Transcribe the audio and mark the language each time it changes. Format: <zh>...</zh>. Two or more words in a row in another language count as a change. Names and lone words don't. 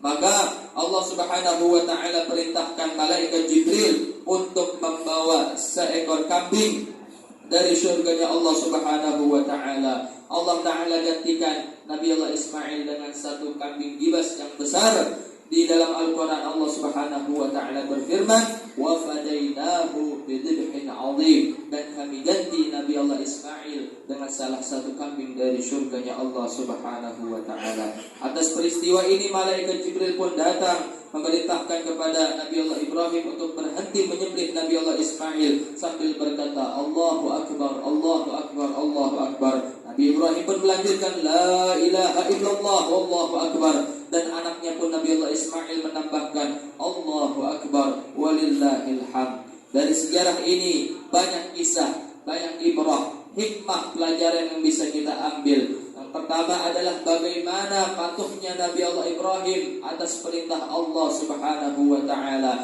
<id>Maka Allah</id> <ar>سبحانه وتعالى</ar> <id>perintahkan malaikat Jibril untuk membawa seekor kambing dari surganya Allah</id> <ar>سبحانه وتعالى.</ar> <id>Allah Ta'ala gantikan Nabi Allah Ismail dengan satu kambing gibas yang besar. Di dalam Al-Quran Allah</id> <ar>سبحانه وتعالى</ar> <id>berfirman,</id> <ar>"وفديناه بذبح عظيم."</ar> <id>Dan kami ganti Nabi Allah Ismail dengan salah satu kambing dari surganya Allah</id> <ar>سبحانه وتعالى.</ar> <id>Atas peristiwa ini malaikat Jibril pun datang memerintahkan kepada Nabi Allah Ibrahim untuk berhenti menyembelih Nabi Allah Ismail sambil berkata,</id> <ar>"الله أكبر، الله أكبر، الله أكبر."</ar> <id>Nabi Ibrahim pun melanjutkan,</id> <ar>"لا إله إلا الله، والله أكبر."</ar> <id>Dan anaknya pun Nabi Allah Ismail menambahkan,</id> <ar>"الله أكبر، ولله الحمد."</ar> <id>Dari sejarah ini banyak kisah, banyak ibrah, hikmah, pelajaran yang bisa kita ambil. Yang pertama adalah bagaimana patuhnya Nabi Allah Ibrahim atas perintah Allah</id> <ar>سبحانه وتعالى.</ar>